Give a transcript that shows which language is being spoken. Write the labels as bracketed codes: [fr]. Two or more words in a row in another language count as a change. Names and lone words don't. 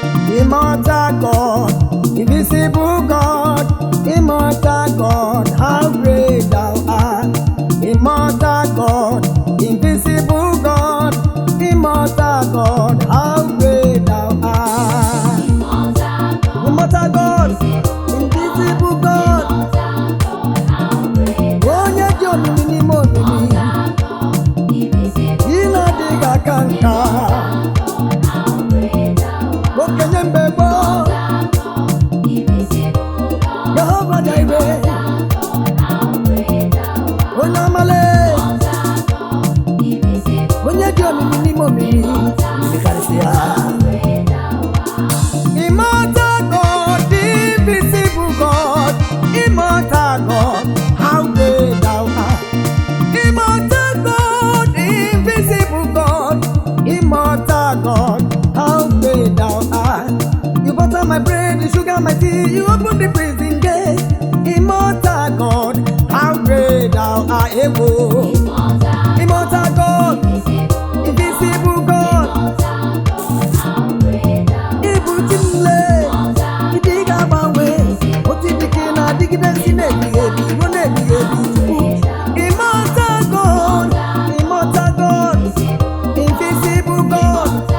[en] Immortal God, invisible God, immortal God, how great thou art. Immortal God, invisible God, immortal God, how great thou art. Immortal God, invisible God, [ig] onye dị omimi n'ime omimi, ị na-adịghị aka nka. Okenye mgbe gboo, Jehova Jireh, onye amale, onye dị omimi n'ime omimi, omimi karịsịa. [en] Immortal God, invisible God, immortal God, how great thou art. Immortal God, invisible God, immortal God, how great thou art. You butter my bread, you sugar my tea, you open the prison gate. Immortal God, how great thou art. [ig] Ebo. [en] Immortal God, invisible God. [ig] Ibu Chimle, ịdị ga-agbanwe. Otu ịdị ka ị na-adịgide si n'ebighị ebi ruo n'ebighị ebi. [en] Immortal God, immortal God, invisible God.